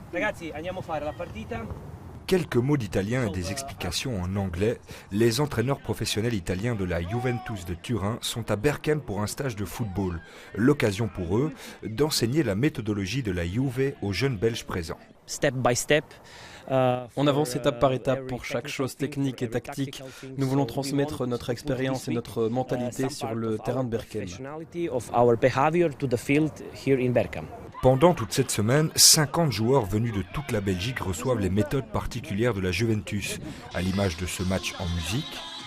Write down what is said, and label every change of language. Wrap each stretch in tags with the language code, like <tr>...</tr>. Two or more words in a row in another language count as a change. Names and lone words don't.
<it>Ragazzi, andiamo a fare la partita.</it> <fr>Quelques mots d'italien et des explications en anglais. Les entraîneurs professionnels italiens de la Juventus de Turin sont à Bergame pour un stage de football. L'occasion pour eux d'enseigner la méthodologie de la Juve aux jeunes Belges présents.</fr> <en>Step by step.</en> <fr>On avance étape par étape pour chaque chose technique et tactique. Nous voulons transmettre notre expérience et notre mentalité sur le terrain de Bergame. Pendant toute cette semaine, 50 joueurs venus de toute la Belgique reçoivent les méthodes particulières de la Juventus, à l'image de ce match en musique.</fr>